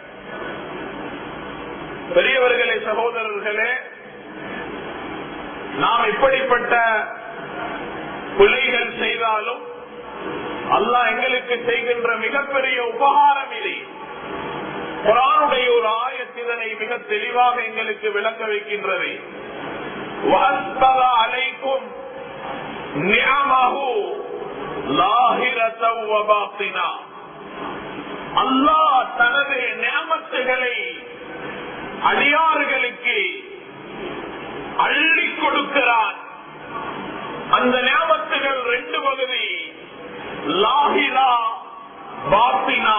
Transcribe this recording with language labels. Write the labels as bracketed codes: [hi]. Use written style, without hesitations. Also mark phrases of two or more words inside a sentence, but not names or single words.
[ta] பெரியவர்களே, சகோதரர்களே, நாம் எப்படிப்பட்ட பிழைகள் செய்தாலும் அல்லாஹ் எங்களுக்கு செய்கின்ற மிகப்பெரிய உபகாரம் இது. குர்ஆனுடைய ஒரு ஆயத் இதனை மிக தெளிவாக எங்களுக்கு விளக்க வைக்கின்றது. [ar] وَأَسْبَغَ عَلَيْكُمْ نِعَمَهُ ظَاهِرَةً وَبَاطِنًا. [ta] அல்லாஹ் தனது நிஅமத்துகளை அடியார்களுக்கு அள்ளி கொடுக்கிறான். அந்த நிஅமத்துகள் ரெண்டு பகுதி, [ar] ظاهرة باطنة.